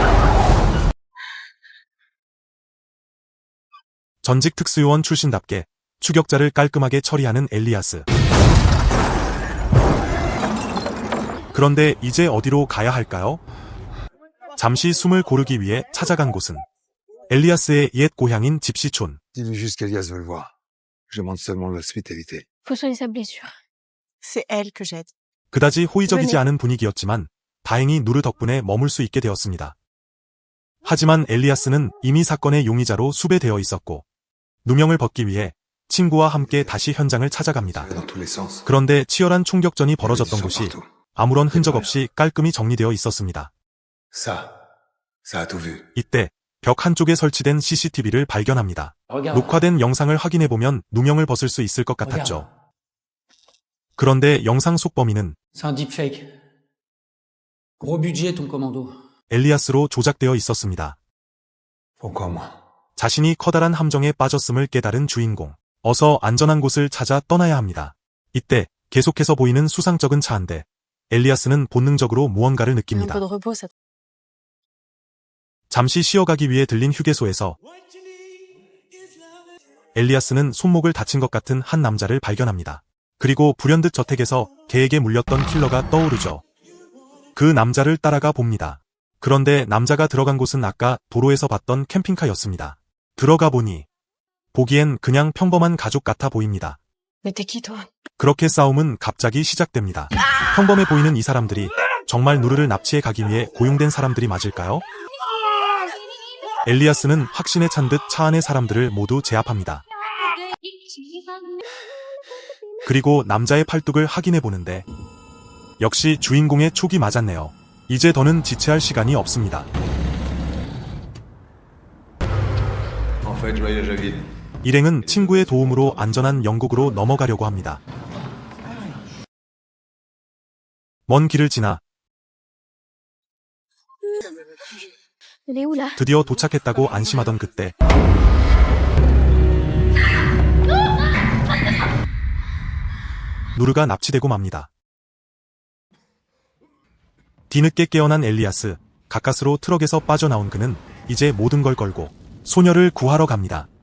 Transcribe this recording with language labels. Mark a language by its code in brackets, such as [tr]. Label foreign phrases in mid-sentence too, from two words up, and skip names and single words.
[ko] 전직 특수요원 출신답게 추격자를 깔끔하게 처리하는 엘리아스. 그런데 이제 어디로 가야 할까요? 잠시 숨을 고르기 위해 찾아간 곳은 엘리아스의 옛 고향인 집시촌. [fr] Dis-lui juste qu'Elias veut le voir. Je demande seulement de l'hospitalité. Faut soigner sa blessure. C'est elle que j'aide. [ko] 그다지 호의적이지 그러네. 않은 분위기였지만 다행히 누르 덕분에 머물 수 있게 되었습니다. 하지만 엘리아스는 이미 사건의 용의자로 수배되어 있었고 누명을 벗기 위해 친구와 함께 다시 현장을 찾아갑니다. [fr] Dans tous les sens. [ko] 그런데 치열한 총격전이 [fr] Il y [ko] 벌어졌던 [fr] avait du [ko] 곳이 [fr] sang partout. [ko] 아무런 흔적 없이 깔끔히 정리되어 있었습니다. [fr] Ça a tout vu. [ko] 이때 벽 한쪽에 설치된 CCTV를 발견합니다. 녹화된 영상을 확인해보면 누명을 벗을 수 있을 것 같았죠. 그런데 영상 속 범인은 [fr] C'est un deepfake. Gros budget ton commando. [ko] 엘리아스로 조작되어 있었습니다. [fr] Pourquoi moi? [ko] 자신이 커다란 함정에 빠졌음을 깨달은 주인공. 어서 안전한 곳을 찾아 떠나야 합니다. 이때 계속해서 보이는 수상쩍은 차 한 대. 엘리아스는 본능적으로 무언가를 [fr] Un [ko] 느낍니다. [fr] peu de repos, ça. [ko] 잠시 쉬어가기 위해 들린 휴게소에서 엘리아스는 손목을 다친 것 같은 한 남자를 발견합니다. 그리고 불현듯 저택에서 개에게 물렸던 킬러가 떠오르죠. 그 남자를 따라가 봅니다. 그런데 남자가 들어간 곳은 아까 도로에서 봤던 캠핑카였습니다. 들어가 보니 보기엔 그냥 평범한 가족 같아 보입니다. [fr] Mais t'es qui, toi? [ko] 그렇게 싸움은 갑자기 시작됩니다. 평범해 보이는 이 사람들이 정말 누르를 납치해 가기 위해 고용된 사람들이 맞을까요? 엘리아스는 확신에 찬 듯 차 안의 사람들을 모두 제압합니다. 그리고 남자의 팔뚝을 확인해 보는데 역시 주인공의 촉이 맞았네요. 이제 더는 지체할 시간이 없습니다. [fr] En fait, je voyage à vide. [ko] 일행은 친구의 도움으로 안전한 영국으로 넘어가려고 합니다. 먼 길을 지나 [fr] Elle est où là? [ko] 드디어 도착했다고 안심하던 그때 누르가 납치되고 맙니다. 뒤늦게 깨어난 엘리아스, 가까스로 트럭에서 빠져나온 그는 이제 모든 걸 걸고 소녀를 구하러 갑니다.